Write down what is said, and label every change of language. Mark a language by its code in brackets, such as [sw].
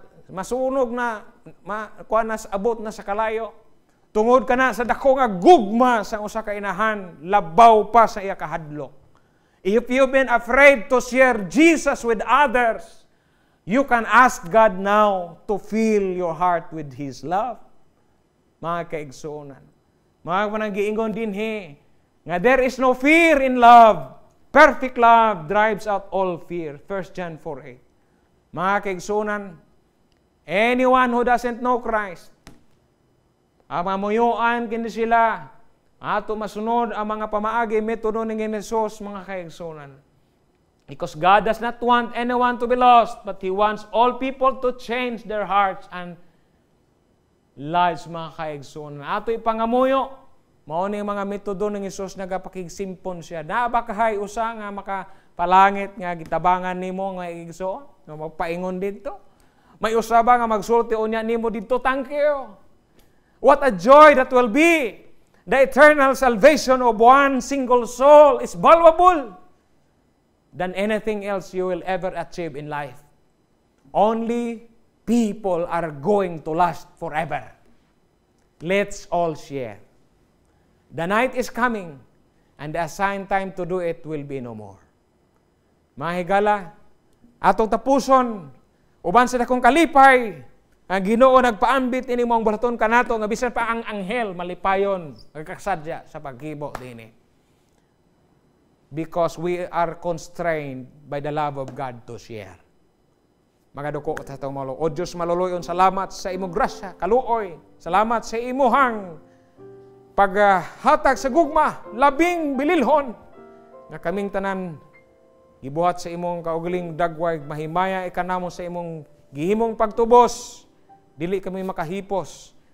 [ceb] Masunog na, kuha na abot na sa kalayo. Tungod ka na sa dako nga gugma sa usa ka inahan, labaw pa sa iya kahadlok. [en] If you've been afraid to share Jesus with others, you can ask God now to fill your heart with His love. [ceb] Mga kaigsuonan. Mga pananggiingon dinhi, nga [en] there is no fear in love. Perfect love drives out all fear. 1 John 4:8. [ceb] Mga kaigsuonan, [en] anyone who doesn't know Christ, [ceb] mamuyuan kini sila, ato masunod ang mga pamaagi, metodo ni Jesus, mga kaigsuonan. [en] Because God does not want anyone to be lost, but He wants all people to change their hearts and lives, [ceb] mga kaigsuonan. Ato ipangamuyo, mao ni mga metodo ng Jesus nagapakigsimpon siya. Nabakahay usa nga makapalangit nga gitabangan nimo nga igsoon, nga magpaingon dito. May usa ba nga magsulti unya nimo dito, [en] thank you. What a joy that will be. The eternal salvation of one single soul is valuable than anything else you will ever achieve in life. Only people are going to last forever. Let's all share. The night is coming, and the assigned time to do it will be no more. [ceb] Mga higala, atong tapuson, uban sa dakong kalipay, Ang Ginoo nagpaambit ini mong balaton kanato nga bisan pa ang anghel malipayon nagkasadya sa paghibo dinhi. [en] Because we are constrained by the love of God to share. [ceb] Mga duko sa itong malo. O Diyos maluluyon, salamat sa imong grasya, kaluoy. Salamat sa imuhang paghatag sa gugma, labing bililhon, na kaming tanan, gibuhat sa imong kaugaling dagway, mahimaya ikanamo sa imong gihimong pagtubos, dili kami makahipos.